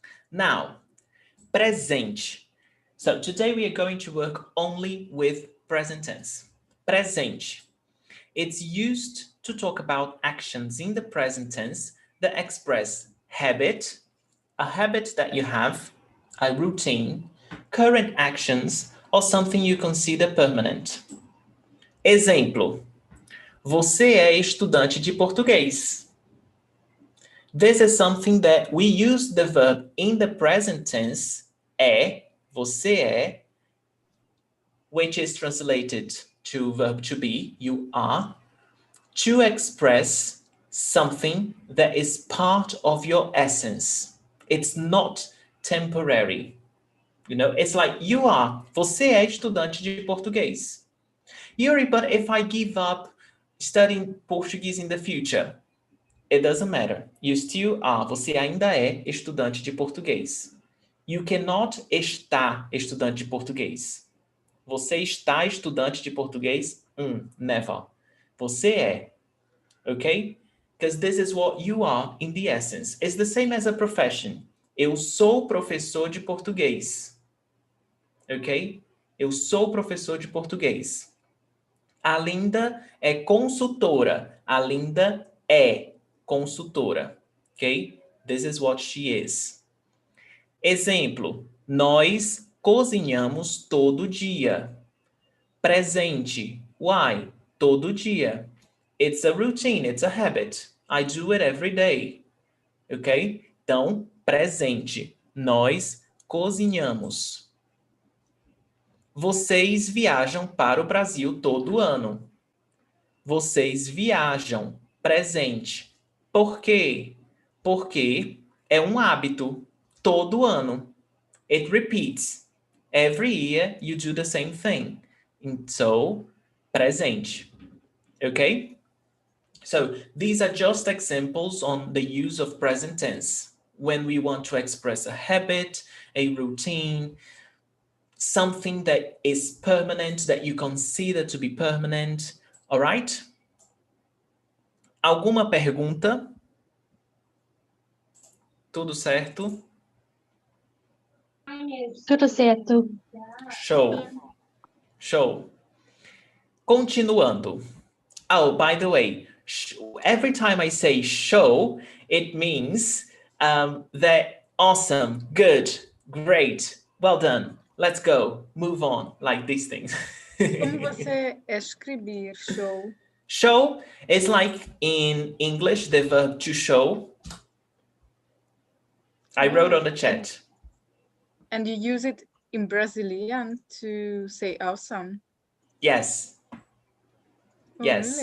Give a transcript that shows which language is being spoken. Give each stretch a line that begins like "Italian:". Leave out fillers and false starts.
English: Now, presente. So today we are going to work only with present tense. Presente. It's used to talk about actions in the present tense that express habit, a habit that you have, a routine, current actions, or something you consider permanent.
Portuguese: Exemplo. Você é estudante de português.
English: This is something that we use the verb in the present tense, é,
Portuguese: você é,
English: which is translated to verb to be, you are, to express something that is part of your essence. It's not temporary. You know, it's like you are,
Portuguese: você é estudante de português.
English: Yuri, but if I give up studying Portuguese in the future, it doesn't matter. You still are,
Portuguese: você ainda é estudante de português.
English: You cannot
Portuguese: estar estudante de português. Você está estudante de português?
English: Never.
Portuguese: Você é.
English: Okay? Because this is what you are in the essence. It's the same as a profession.
Portuguese: Eu sou professor de português. Ok? Eu sou professor de português. A Linda é consultora. A Linda é consultora. Ok?
English: This is what she is. Exemplo.
Portuguese: Nós cozinhamos todo dia. Presente.
English: Why?
Portuguese: Todo dia.
English: It's a routine, it's a habit. I do it every day. Ok?
Portuguese: Então, presente. Nós cozinhamos. Vocês viajam para o Brasil todo ano. Vocês viajam, presente. Por quê? Porque é um hábito, todo ano.
English: It repeats. Every year you do the same thing. So, presente. Okay? So, these are just examples on the use of present tense when we want to express a habit, a routine, something that is permanent, that you consider to be permanent. All right?
Portuguese: Alguma pergunta? Tudo certo? Tudo certo. Show. Show. Continuando.
English: Oh, by the way, every time I say show, it means that awesome, good, great, well done, let's go, move on, like these things.
Portuguese: Como você escrever show?
English: Show is like in English, the verb to show. I wrote on the chat. And you use it in Brazilian to say awesome? Yes. Oh, Yes.